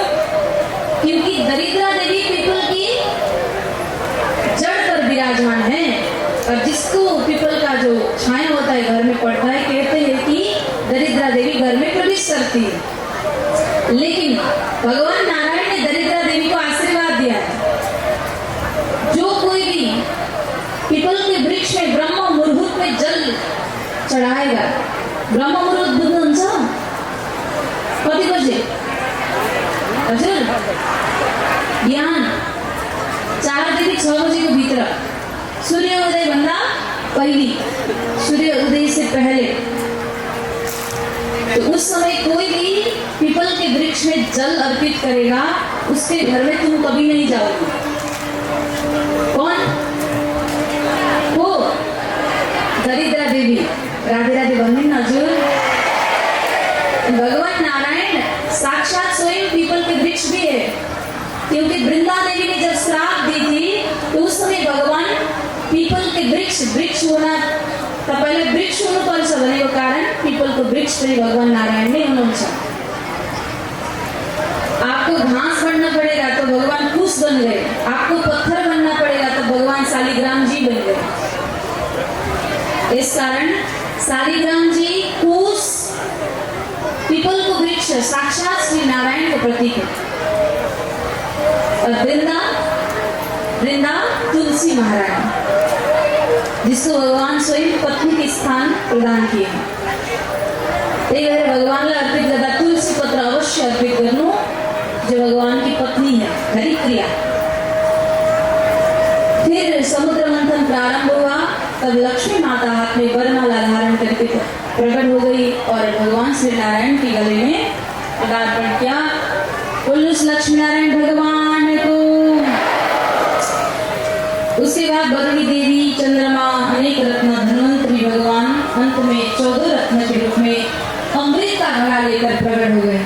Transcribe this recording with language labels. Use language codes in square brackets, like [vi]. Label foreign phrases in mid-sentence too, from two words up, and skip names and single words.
[hi] क्योंकि दरिद्रा देवी पीपल की जड़ पर विराजमान है और जिसको पीपल का जो छाया होता है घर में पड़ता है, कहते हैं कि दरिद्रा देवी घर में प्रवेश करती है। लेकिन भगवान नारायण ने दरिद्रा देवी को आशीर्वाद दिया है, जो कोई भी पीपल के वृक्ष में ब्रह्म मुहूर्त में जल चढ़ाएगा। [ne] ब्रह्म मुहूर्त बुद्ध कति बजे हजुर बिहान 4 देखि 6 बजे को भीतर, सूर्योदय भन्दा पहले, [hi] सूर्योदय से पहले। तो उस समय कोई भी पीपल के वृक्ष में जल अर्पित करेगा, उसके घर में तुम कभी नहीं जाओगे। कौन? वो दरिद्रा देवी। राधे राधे बंधन हजुर। भगवान नारायण साक्षात स्वयं पीपल के वृक्ष भी है, क्योंकि वृंदा देवी ने जब श्राप दी थी तो उस समय भगवान पीपल के वृक्ष होना [ne] तपाईँले वृक्ष हुनुपर्छ भनेको कारण पिपलको वृक्ष चाहिँ भगवान नारायण नै हुनुहुन्छ। [hi] आपको घास बनना पड़ेगा तो भगवान कुश बन गए, आपको पत्थर बनना पड़ेगा तो भगवान शालिग्राम जी बन गए। इस कारण शालिग्राम जी कुश पीपल को वृक्ष साक्षात श्री नारायण का प्रतीक है। और वृंदा तुलसी महारानी जिसको भगवान स्वयं पत्नी के स्थान प्रदान किए हैं। [ne] भगवान अर्पित गर्दा तुलसी पत्र अवश्य अर्पित गर्नु [hi] जो भगवान की पत्नी है। [ne] हरि क्रिया। [hi] फिर समुद्र मंथन प्रारंभ हुआ, तब लक्ष्मी माता हाथ में वरमाला धारण करके प्रकट हो गई और भगवान श्री नारायण के गले में पदार्पण किया। बोलो लक्ष्मी नारायण भगवान को। उसके बाद वरुणी देवी, चंद्रमा, अनेक रत्न, धन्वंतरी भगवान अंत में 14 रत्न के रूप में अमृत का घड़ा लेकर प्रकट हो गए।